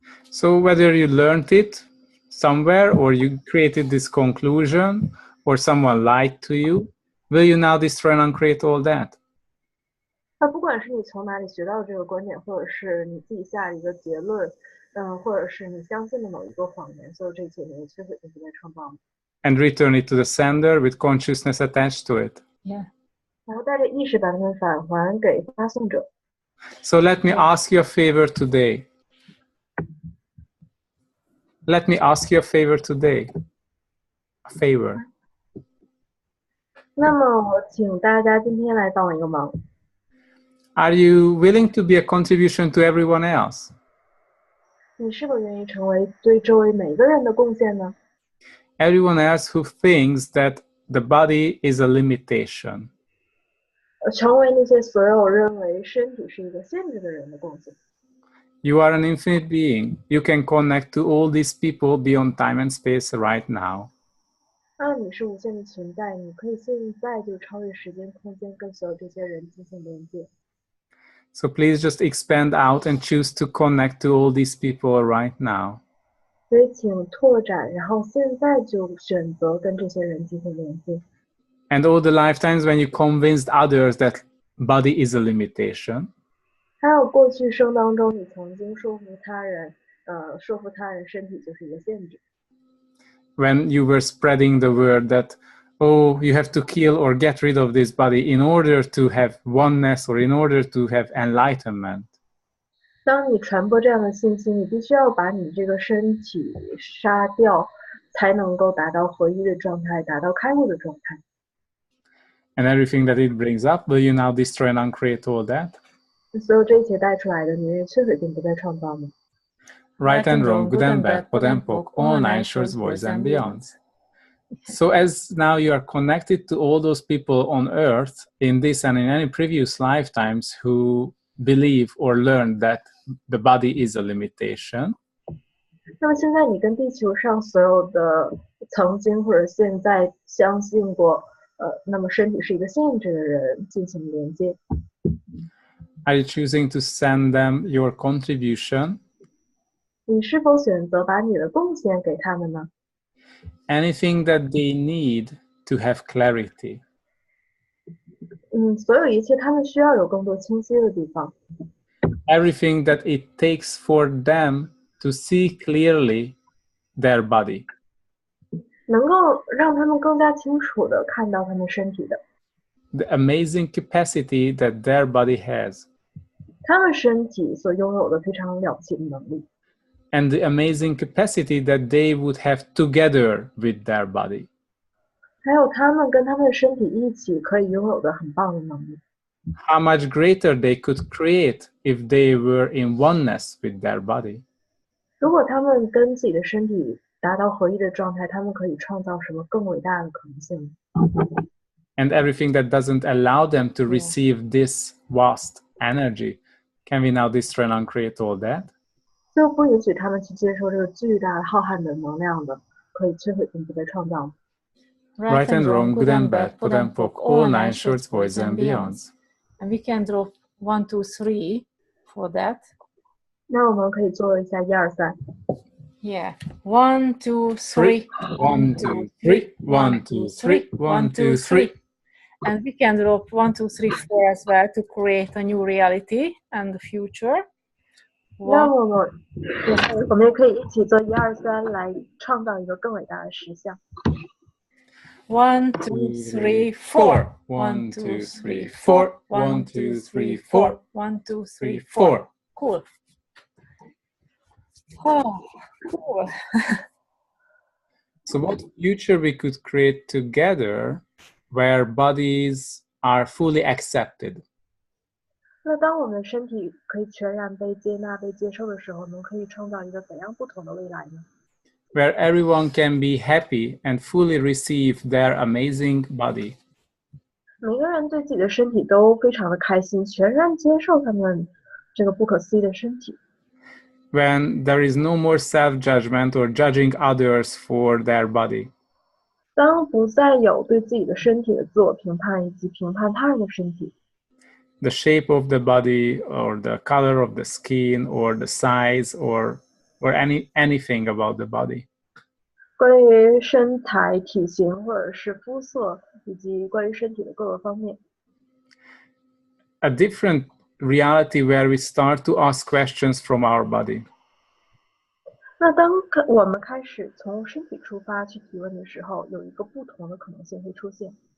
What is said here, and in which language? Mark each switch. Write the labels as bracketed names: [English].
[English] So whether you learned it somewhere or you created this conclusion or someone lied to you, will you now destroy and uncreate all that? [Chinese] 那不管是你从哪里学到这个观点，或者是你自己下一个结论，或者是你相信的某一个谎言，所有这一切你会摧毁并不再创造吗？ [English] And return it to the sender with consciousness attached to it. Yeah. [Chinese] 然后带着意识把它们返还给发送者。 [English] So let me ask you a favor today. Let me ask you a favor today. A favor. [Chinese] 那么我请大家今天来帮我一个忙， [English] Are you willing to be a contribution to everyone else? [Chinese] 你是否愿意成为对周围每个人的贡献呢？ [English] Everyone else who thinks that the body is a limitation. [Chinese] 成为那些所有认为身体是一个限制的人的贡献。 [English] You are an infinite being. You can connect to all these people beyond time and space right now. [Chinese] 那你是无限的存在，你可以现在就超越时间空间，跟所有这些人进行连接。 [English] So please just expand out and choose to connect to all these people right now. [Chinese] 所以请拓展，然后现在就选择跟这些人进行连接。 [English] And all the lifetimes when you convinced others that body is a limitation. [Chinese] 还有过去生当中，你曾经说服他人身体就是一个限制。 [English] When you were spreading the word that, oh, you have to kill or get rid of this body in order to have oneness or in order to have enlightenment. [Chinese] 当你传播这样的信息，你必须要把你这个身体杀掉，才能够达到合一的状态，达到开悟的状态。 [English] And everything that it brings up, will you now destroy and uncreate all that? [Chinese] 所有这一切带出来的，你愿意摧毁并不再创造吗？ [English] Right and wrong, good and bad, pot and poke, all nine shores, voids and beyonds. So as now you are connected to all those people on earth in this and in any previous lifetimes who believe or learn that the body is a limitation. [Chinese] 那么现在你跟地球上所有的曾经或者现在相信过，那么身体是一个限制的人进行连接。 [English] Are you choosing to send them your contribution? [Chinese] 你是否选择把你的贡献给他们呢？ [English] Anything that they need to have clarity. [Chinese] 所有一切他们需要有更多清晰的地方。 [English] Everything that it takes for them to see clearly their body. [Chinese] 能够让他们更加清楚地看到他们身体的， [English] The amazing capacity that their body has. [Chinese] 他们身体所拥有的非常了不起的能力， [English] And the amazing capacity that they would have together with their body. [Chinese] 还有他们跟他们的身体一起可以拥有的很棒的能力。 [English] How much greater they could create if they were in oneness with their body. [Chinese] 如果他们跟自己的身体达到合一的状态，他们可以创造什么更伟大的可能性？ [English] And everything that doesn't allow them to receive this vast energy, can we now destroy and uncreate all that? [Chinese] 就不允许他们去接受这个巨大浩瀚的能量的，可以摧毁并不再创造。 [English] Right and wrong, good and bad, put and poke, all nine shorts, boys and beyonds. And we can draw 1, 2, 3 for that. [Chinese] 那我们可以做一下1、2、3。 [English] Yeah. 1, 2, 3. 1, 2, 3. 1, 2, 3. 1, 2, 3. And we can draw 1, 2, 3, 4 as well to create a new reality and the future. [Chinese] 那我们也可以一起做1、2、3来創造一個更偉大的實相。 [English] 1, 2, 3, 4. 1, 2, 3, 4. 1, 2, 3, 4. 1, 2, 3, 3, 4. Cool. Oh, cool. So what future we could create together where bodies are fully accepted? [Chinese] 那當我們的身體可以全然被接納、被接受的時候，我們可以創造一個怎樣不同的未來呢？ [English] Where everyone can be happy and fully receive their amazing body. [Chinese] 每個人對自己的身體都非常的開心，全然接受他們這個不可思議的身體。 [English] When there is no more self-judgment or judging others for their body. [Chinese] 當不再有對自己的身體的自我評判以及評判他人的身體。 [English] The shape of the body or the color of the skin or the size or anything about the body. [Chinese] 關於身材、體型或者是膚色，以及關於身體的各個方面。 [English] A different reality where we start to ask questions from our body. [Chinese] 那當我們開始從身體出發去提問的時候，有一個不同的可能性會出現。